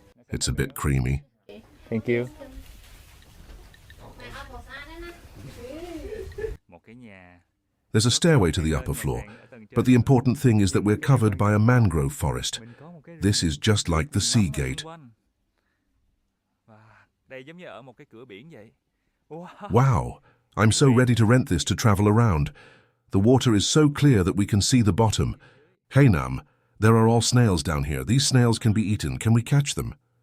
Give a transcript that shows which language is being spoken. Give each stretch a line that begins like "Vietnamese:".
English: It's a bit creamy. Thank you.
Vietnamese: Một cái nhà.
English: There's a stairway to the upper floor, but the important thing is that we're covered by a mangrove forest. This is just like the sea gate.
Vietnamese: Đây giống như ở một cái cửa biển vậy.
English: Wow, I'm so ready to rent this to travel around. The water is so clear that we can see the bottom. Hey Nam, there are all snails down here. These snails can be eaten. Can we catch them?